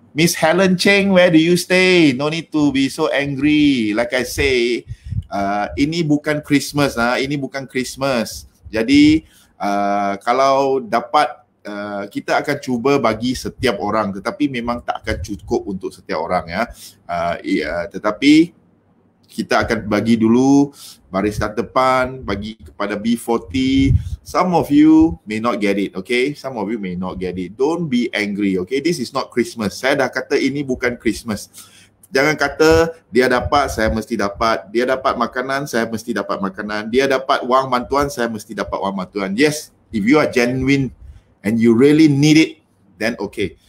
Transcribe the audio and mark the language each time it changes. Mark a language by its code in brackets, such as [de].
[en] Miss Helen Cheng, where do you stay? No need to be so angry. Like I say, [ms] ini bukan Christmas, ini bukan Christmas. Jadi kalau dapat kita akan cuba bagi setiap orang, tetapi memang tak akan cukup untuk setiap orang ya. Tetapi kita akan bagi dulu barisan depan, bagi kepada B40. [en] Some of you may not get it, okay? Some of you may not get it. Don't be angry, okay? This is not Christmas. [ms] Saya dah kata ini bukan Christmas. Jangan kata dia dapat, saya mesti dapat. Dia dapat makanan, saya mesti dapat makanan. Dia dapat wang bantuan, saya mesti dapat wang bantuan. [en] Yes, if you are genuine and you really need it, then okay.